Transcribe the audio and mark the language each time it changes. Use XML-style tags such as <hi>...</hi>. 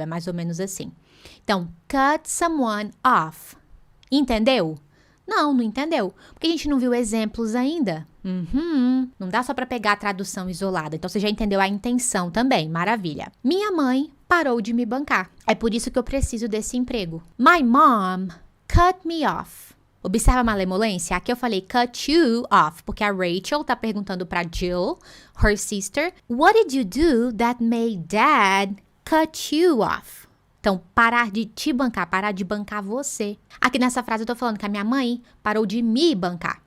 <pt>É mais ou menos assim. Então,</pt> <en>cut someone off.</en> <pt>Entendeu? Não entendeu. Porque a gente não viu exemplos ainda. Não dá só pra pegar a tradução isolada. Então, você já entendeu a intenção também. Maravilha. Minha mãe parou de me bancar. É por isso que eu preciso desse emprego.</pt> <en>My mom cut me off.</en> <pt>Observa a malemolência? Aqui eu falei cut you off, porque a Rachel tá perguntando pra Jill,</pt> <en>her sister, what did you do that made dad cut you off?</en> <pt>Então, parar de te bancar, parar de bancar você. Aqui nessa frase eu tô falando que a minha mãe parou de me bancar.</pt>